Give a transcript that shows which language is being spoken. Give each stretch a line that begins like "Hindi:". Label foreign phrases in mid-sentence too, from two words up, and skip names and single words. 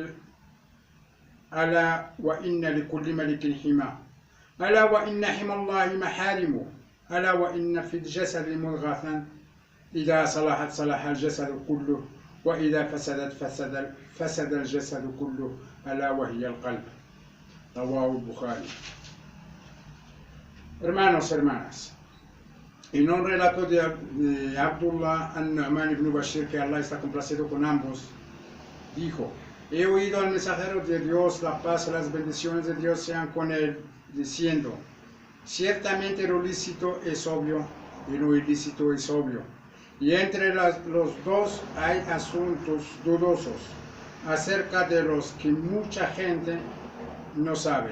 Arabic: ألا وإن لكل ملك حمى، ألا وإن حمى الله محارمه، ألا وإن في الجسد مضغة إذا صلحت صلح الجسد كله، وإذا فسدت فسد الجسد كله، ألا وهي القلب. رواه البخاري.
Spanish: Hermanas, en un relato de Abdullah al-Nu'man ibn Bashir, que Allah está complacido con ambos, dijo: he oído al mensajero de Dios, la paz y las bendiciones de Dios sean con él, diciendo: ciertamente lo lícito es obvio y lo ilícito es obvio, y entre los dos hay asuntos dudosos, acerca de los que mucha gente no sabe.